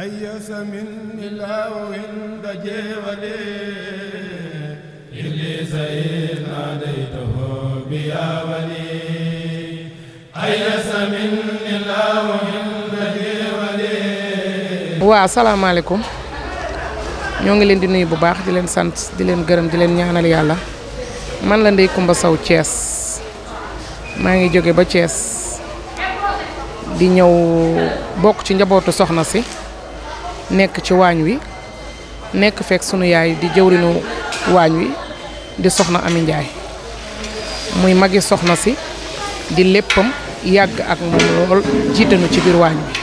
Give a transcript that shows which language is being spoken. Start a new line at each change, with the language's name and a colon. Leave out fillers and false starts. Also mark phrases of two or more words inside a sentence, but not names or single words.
Arabic: أيس من الله عند جوالي إبليس إذ ناديته بيا ولي أيس من الله عند جوالي.
Wolof: waaw asalaamaaleykum ñoo ngi leen di nuyu bu baax di leen sant di leen gërëm di leen ñaanal yàlla man la Ndeye Coumba Sow Thiès maa ngi jóge ba Thiès di ñëw bokk ci njabootu soxna si nekk ci waañ wi nekk fekk sunu yaay di jëwrinu waañ wi di soxna Ami Njaay muy magi soxna si di léppam yàgg ak moom lool jiitanu ci biir waañ wi.